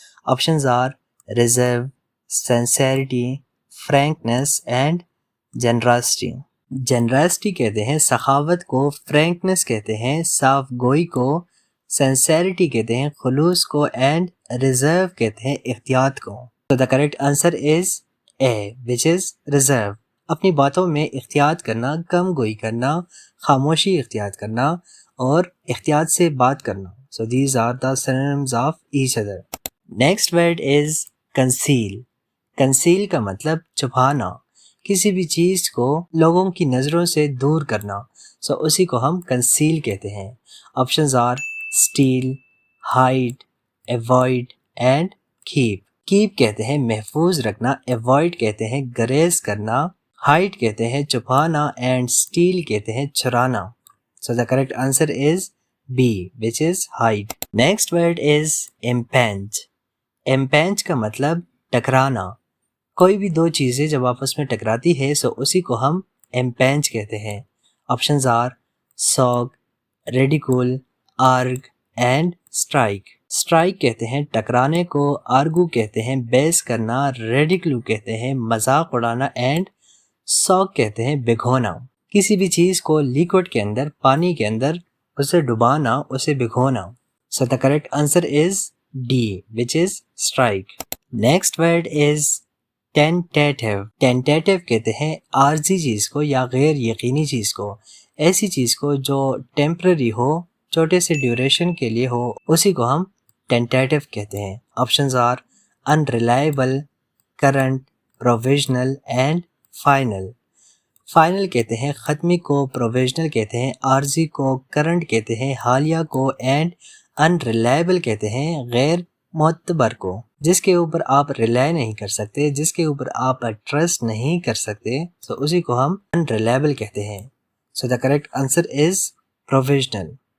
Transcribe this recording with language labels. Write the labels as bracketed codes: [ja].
[en] Options are reserve, sincerity, frankness and generosity. [ur] Generosity کہتے ہیں سخاوت کو، فرینکنس کہتے ہیں صاف گوئی کو، سنسیریٹی کہتے ہیں خلوص کو، اینڈ ریزرو کہتے ہیں احتیاط کو. [en] تو the correct answer is a which is reserve. [ur] اپنی باتوں میں احتیاط کرنا، کم گوئی کرنا، خاموشی اختیار کرنا اور احتیاط سے بات کرنا. [en] So these are the synonyms of each other. Next word is conceal. [ur] conceal کا مطلب چھپانا، کسی بھی چیز کو لوگوں کی نظروں سے دور کرنا. So اسی کو ہم conceal کہتے ہیں. [en] Options are steal, hide, avoid and keep. [ur] keep کہتے ہیں محفوظ رکھنا، avoid کہتے ہیں گریز کرنا، hide کہتے ہیں چھپانا and steal کہتے ہیں چرانا. [en] So the correct answer is B which is hide. Next word is impinge. [ur] impinge کا مطلب ٹکرانا. کوئی بھی دو چیزیں جب آپس میں ٹکراتی ہے سو اسی کو ہم impinge کہتے ہیں. [en] Options are sock, ridicule, argue and strike. [ur] strike کہتے ہیں ٹکرانے کو، argue کہتے ہیں بحث کرنا، ridicule کہتے ہیں مذاق اڑانا اینڈ sock کہتے ہیں بھگونا. کسی بھی چیز کو لیکوڈ کے اندر، پانی کے اندر اسے ڈبانا، اسے بھگونا. [en] So the correct answer is D which is strike. Next word is tentative. [ur] tentative کہتے ہیں عارضی چیز کو یا غیر یقینی چیز کو، ایسی چیز کو جو ٹیمپرری ہو، چھوٹے سے ڈیوریشن کے لیے ہو، اسی کو ہم tentative کہتے ہیں. [en] Options are unreliable, current, provisional and final. [ur] Final کہتے ہیں ختمی کو، پروویژنل کہتے ہیں عارضی کو، کرنٹ کہتے ہیں حالیہ کو اینڈ انریلائبل کہتے ہیں غیر معتبر کو، جس کے اوپر آپ ریلائی نہیں کر سکتے، جس کے اوپر آپ ٹرسٹ نہیں کر سکتے، تو اسی کو ہم انریلائبل کہتے ہیں. [en] So the correct answer is provisional.